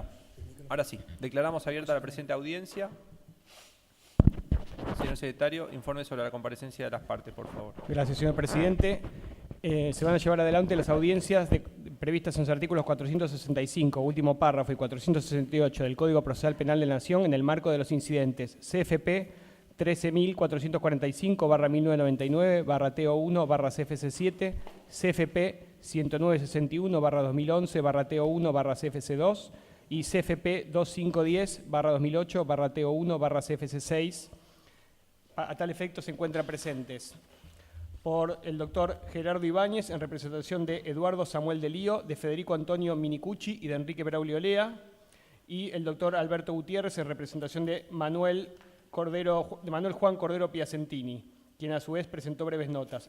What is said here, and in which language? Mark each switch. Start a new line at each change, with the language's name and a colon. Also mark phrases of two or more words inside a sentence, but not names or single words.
Spanish: Ahora sí, declaramos abierta la presente audiencia. Señor secretario, informe sobre la comparecencia de las partes, por favor. Gracias, señor presidente. Se van a llevar adelante las audiencias previstas en los artículos 465, último párrafo, y 468 del Código Procesal Penal de la Nación en el marco de los incidentes CFP 13.445/1999/TO1/CFC7, CFP 10961/2011/TO1/CFC2 y CFP 2510/2008/TO1/CFC6. A tal efecto se encuentran presentes por el doctor Gerardo Ibáñez en representación de Eduardo Samuel de Lío, de Federico Antonio Minicucci y de Enrique Braulio Lea, y el doctor Alberto Gutiérrez en representación de Manuel Juan Cordero Piacentini, quien a su vez presentó breves notas.